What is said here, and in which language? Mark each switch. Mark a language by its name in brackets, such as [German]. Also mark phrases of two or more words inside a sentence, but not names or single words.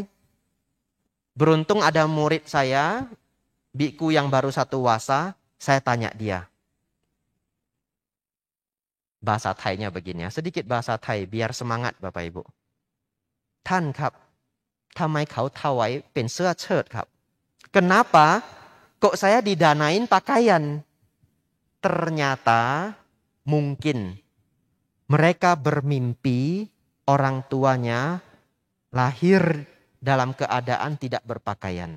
[Indonesian] Beruntung ada murid saya, biku yang baru 1 wasa, saya tanya dia. Bahasa Thai-nya begini ya, sedikit bahasa Thai biar semangat Bapak Ibu. [Thai] ท่านครับ ทำไมเขาถวายเป็นเสื้อเชิ้ตครับ. [Indonesian] Kenapa kok saya didanain pakaian? Ternyata mungkin mereka bermimpi orang tuanya lahir dalam keadaan tidak berpakaian.